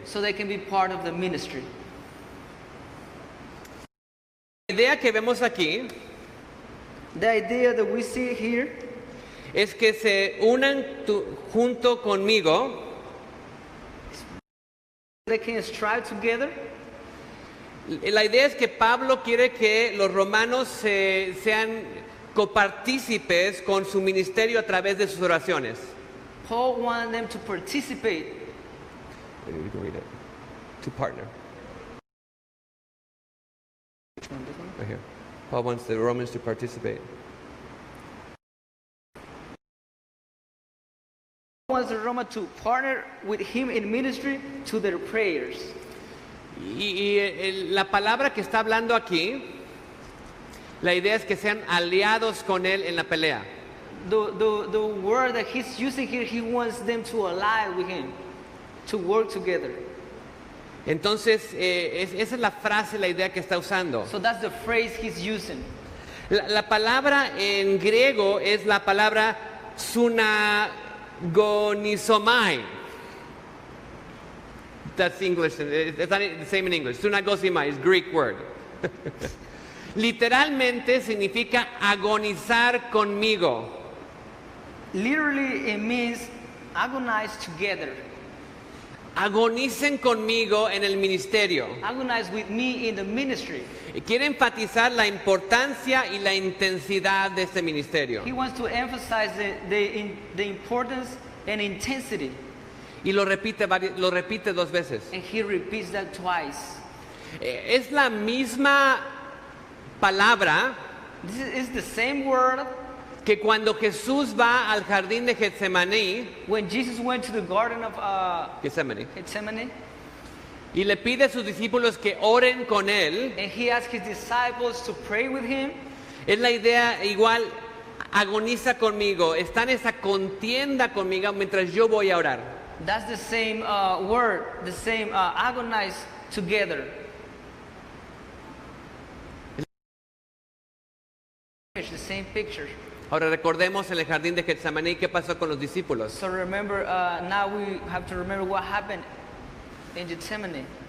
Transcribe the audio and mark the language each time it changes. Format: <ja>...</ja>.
<en>so they can be part of the ministry.</en> <es>La idea que vemos aquí</es> <en>The idea that we see here</en> <es>es que se unan junto conmigo,</es> <en>they can strive together.</en> <es>La idea es que Pablo quiere que los romanos sean copartícipes con su ministerio a través de sus oraciones.</es> <en>Paul wanted them to participate. Maybe we can read it. To partner. Right here. Paul wants the Romans to participate. He wants the Roma to partner with him in ministry to their prayers.</en> <es>La palabra que está hablando aquí, la idea es que sean aliados con él en la pelea.</es> <en>The word that he's using here, he wants them to ally with him, to work together.</en> <es>Entonces, esa es la frase, la idea que está usando.</es> <en>So that's the phrase he's using.</en> <es>La palabra en griego es la palabra sunagonizomai.</es> <en>That's English, it's not the same in English. Sunagosimai is Greek word.</en> <es>Literalmente significa agonizar conmigo.</es> <en>Literally, it means agonize together.</en> <es>Agonicen conmigo en el ministerio.</es> <en>Agonize with me in the ministry.</en> <es>Quiere enfatizar la importancia y la intensidad de este ministerio.</es> <en>He wants to emphasize the importance and intensity.</en> <es>Y lo repite 2 veces.</es> <en>And he repeats that twice.</en> <es>Es la misma palabra</es> <en>This is the same word</en> <es>que cuando Jesús va al jardín de Getsemaní,</es> <en>when Jesus went to the garden of</en> <es>Getsemaní,</es> <en>Gethsemane,</en> <es>y le pide a sus discípulos que oren con él.</es> <en>and he asked his disciples to pray with him.</en> <es>Es la idea igual, agoniza conmigo, está en esa contienda conmigo mientras yo voy a orar.</es> <en>That's the same word, the same agonize together. The same picture.</en> <es>Ahora recordemos en el jardín de Getsemaní qué pasó con los discípulos.</es> <en>So remember, now we have to remember what happened in Gethsemane.</en>